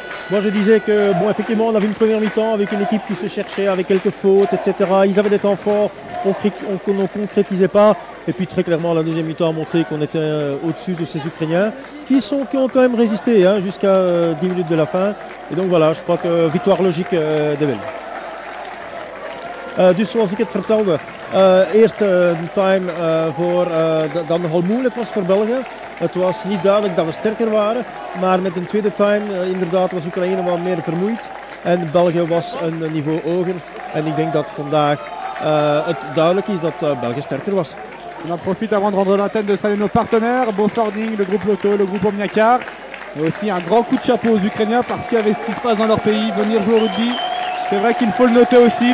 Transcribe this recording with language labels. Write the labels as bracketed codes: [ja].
[fr] Moi je disais que effectivement on avait une première mi-temps avec une équipe qui se cherchait avec quelques fautes, etc. Ils avaient des temps forts, on ne concrétisait pas. Et puis très clairement la deuxième mi-temps a montré qu'on était au-dessus de ces Ukrainiens qui ont quand même résisté jusqu'à 10 minutes de la fin. Et donc voilà, je crois que victoire logique des Belges. [nl] Dus zoals ik het vertelde, eerste time dan nogal moeilijk was voor België. Het was niet duidelijk dat we sterker waren, maar met een tweede time inderdaad was Oekraïne wat meer vermoeid en België was een niveau hoger. En ik denk dat vandaag het duidelijk is dat België sterker was. [fr] On en profite avant de rendre l'antenne de saluer nos partenaires, Beaufording, le groupe Lotto, le groupe Omniacar. Et aussi un grand coup de chapeau aux Ukrainiens parce qu'avec ce qui se passe dans leur pays, venir jouer au rugby, c'est vrai qu'il faut le noter aussi.